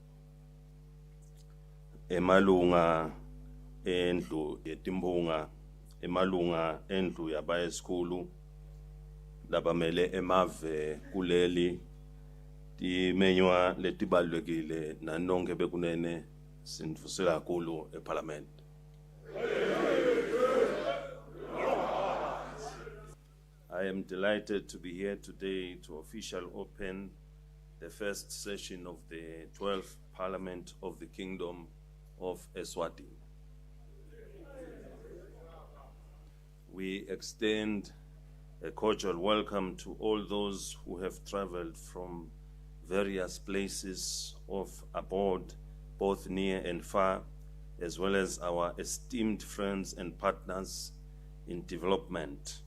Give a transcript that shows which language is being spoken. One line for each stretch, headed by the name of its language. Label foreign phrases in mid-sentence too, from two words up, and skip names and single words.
Swati: emalunga endlu yetimpunga emalunga endlu yabaya sikhulu labamele emave kuleli timenywa letibalulekile nanonke bekunene sindvuse kakhulu eParliament.
English: I am delighted to be here today to officially open the first session of the 12th Parliament of the Kingdom of Eswatini. We extend a cordial welcome to all those who have traveled from various places of abroad, both near and far, as well as our esteemed friends and partners in development.